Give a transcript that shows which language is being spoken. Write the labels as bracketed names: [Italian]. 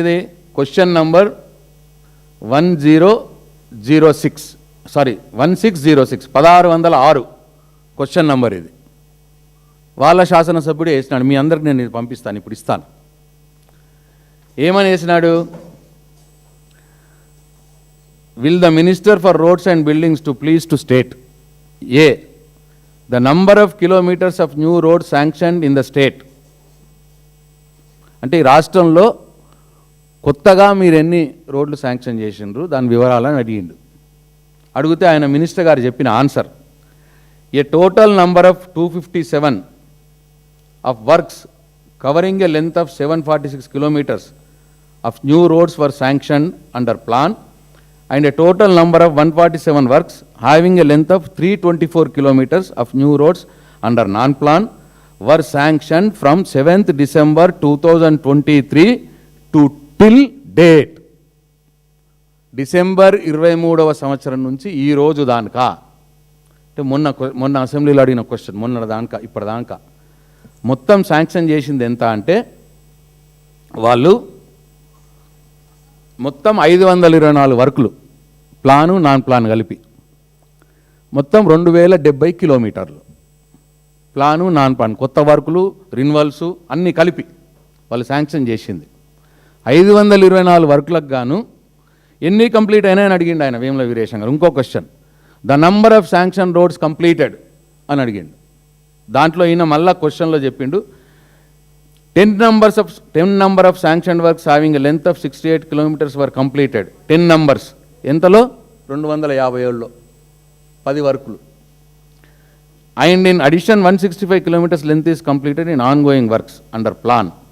[Telugu] ఇది question number 1606 1606 question number ఇది. వాళ్ళ శాసనసభ్యుడే వేసినాడు. మీ అందరికి నేను పంపిస్తాను, ఇప్పుడు ఇస్తాను. ఏమని వేసినాడు? [English] Will the Minister for Roads and Buildings to please to state A. the number of kilometers of new roads sanctioned in the state. [Telugu] అంటే ఈ రాష్ట్రంలో కొత్తగా మీరు ఎన్ని రోడ్లు శాంక్షన్ చేసిండ్రు దాని వివరాలని అడిగిండు. అడిగితే ఆయన మినిస్టర్ గారు చెప్పిన [English] Answer, a total number of 257 of works covering a length of 746 kilometers of new roads were sanctioned under plan, and a total number of 147 works having a length of 324 kilometers of new roads under non-plan were sanctioned from 7th December 2023 to till date. [Telugu] December 23వ సంవత్సరం నుంచి ఈ రోజు దానికా, అంటే మొన్న అసెంబ్లీలో అడిగిన question, మొన్న దానికా ఇప్పటిదాకా మొత్తం శాంక్షన్ చేసింది ఎంత అంటే వాళ్ళు మొత్తం 524 వర్కులు, ప్లాను నాన్ ప్లాన్ కలిపి మొత్తం 2,070 కిలోమీటర్లు. ప్లాను నాన్ ప్లాన్ కొత్త వర్కులు రిన్వల్స్ అన్నీ కలిపి వాళ్ళు శాంక్షన్ చేసింది 524 వర్కులకు గాను ఎన్ని కంప్లీట్ అయినాయని అడిగిండు ఆయన వేముల వీరేశం గారు. ఇంకో question, the number of sanction roads completed అని అడిగిండు. దాంట్లో ఈయన మళ్ళా క్వశ్చన్లో చెప్పిండు [English] 10 number of sanctioned works having a length of 68 kilometers were completed. 10 numbers. [Telugu] ఎంతలో 257లో 10 వర్కులు. [English] And in addition 165 kilometers length is completed in ongoing works under plan.